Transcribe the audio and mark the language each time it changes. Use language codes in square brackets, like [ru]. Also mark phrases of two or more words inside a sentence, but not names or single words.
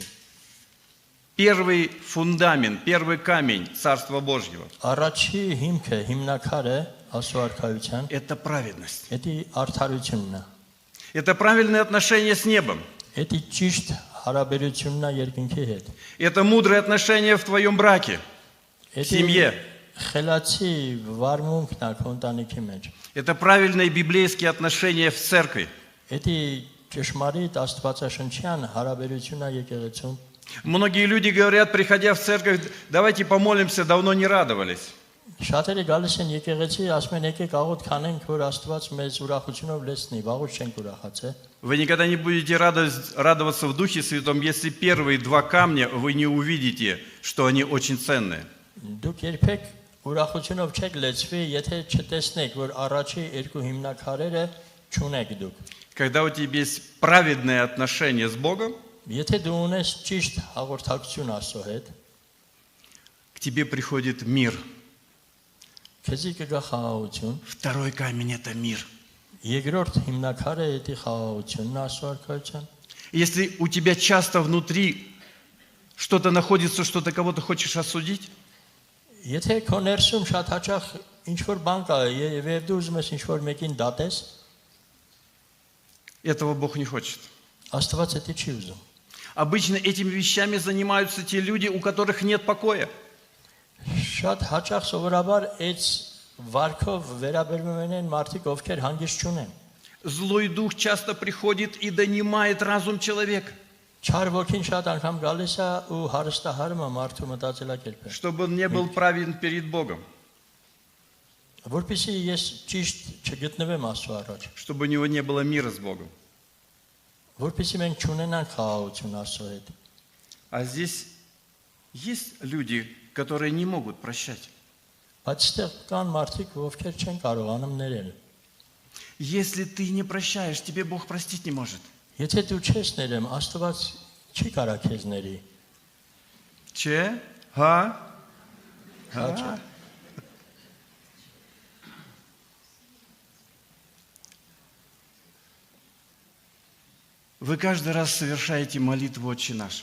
[ru] Первый фундамент, первый камень Царства Божьего [hy] Առաջի հիմքը, հիմնակարը Աստծո արքայության [ru] это праведность. [hy] էդի արդարությունն է։ [ru] Это правильное отношение с небом. [hy] Էդի ճիշտ հարաբերությունն է երկնքի հետ։ [ru] Это мудрое отношение в твоем браке, в [hy] Էդի [ru] семье. [hy] խելացի վարմունքն է քո ընտանիքի մեջ։ [ru] Это правильные библейские отношения в церкви. [hy] Էդի ճշմարիտ աստվածաշնչյան հարաբերությունն է եկեղեցուն։ [ru] Многие люди говорят, приходя в церковь, давайте помолимся, давно не радовались. [hy] Շատերը գալիս են եկեղեցի, ասում են եկեք աղոթ քանենք, որ Աստված մեզ ուրախությունով լեցնի, վաղուց չենք ուրախացել։ [ru] Вы никогда не будете радоваться в Духе Святом, если первые два камня вы не увидите, что они очень ценные. [hy] Դուք երբեք ուրախությունով չեք լեցվի, եթե չտեսնեք, որ առաջի երկու հիմնակարերը չունեք դուք։ [ru] Когда у тебя есть праведное отношение с Богом, [hy] Եթե դու ունես ճիշտ հաղորդակցություն Աստծո հետ, [ru] к тебе приходит мир. [hy] քեզի կգա խաղաղություն։ [ru] Второй камень это мир. [hy] Երկրորդ հիմնակարը էդի խաղաղությունն է Աստծո արքայության։ [ru] Если у тебя часто внутри что-то находится, что ты кого-то хочешь осудить, [hy] Եթե քո ներսում շատ հաճախ ինչ որ բան կա, եւ դու ուզում ես ինչ որ մեկին դատես, [ru] этого Бог не хочет. [hy] Աստված էդի չի ուզում։ [ru] Обычно этими вещами занимаются те люди, у которых нет покоя. [hy] Շատ հաճախ սովորաբար այդ վարքով վերաբերվում են մարդիկ, ովքեր հանգիստ չունեն։ [ru] Злой дух часто приходит и донимает разум человека, [hy] Չար ոգին շատ անգամ գալիս է ու հարստահարում է մարդու մտածելակերպը։ [ru] чтобы он не был праведен перед Богом, [hy] Որպեսզի ես ճիշտ չգտնվեմ Աստծո առաջ, [ru] чтобы у него не было мира с Богом. [hy] որպեսզի մենք չունենանք խաղաղություն Աստծո հետ։ [ru] А здесь есть люди, которые не могут прощать. [hy] Բայց այստեղ կան մարդիկ, ովքեր չեն կարողանում ներել։ [ru] Если ты не прощаешь, тебе Бог простить не может. [hy] Եթե դու չես ներեմ, Աստված չի կարա քեզ ների։ [ru] Че? Га? Հաճա։ Вы каждый раз совершаете молитву «Отче наш».